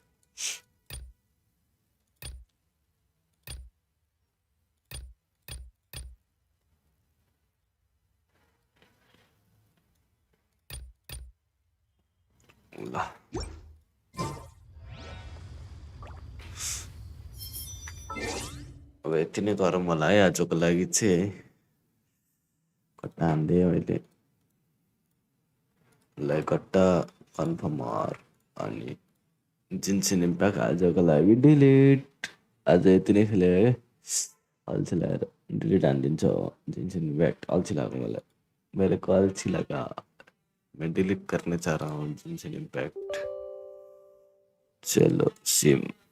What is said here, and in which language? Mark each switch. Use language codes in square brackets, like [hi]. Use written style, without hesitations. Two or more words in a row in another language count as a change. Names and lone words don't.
[ne] ल अब यति नै गरौँ होला है आजको लागि चाहिँ है कट्टा हान्दै अहिले कट्टा कन्फर्म अनि जिन्सिन इम्प्याक्ट आजको लागि डिलिट आज यति नै खेलेँ है अल्छी लागेर डिलिट हानिदिन्छ जिन्सिन इम्प्याक्ट अल्छी लाग्यो मलाई [hi] मेरे को अल्छी लगा मैं डिलीट करने चाह रहा हूँ [ne] जिनसे इम्पैक्ट चलो सिम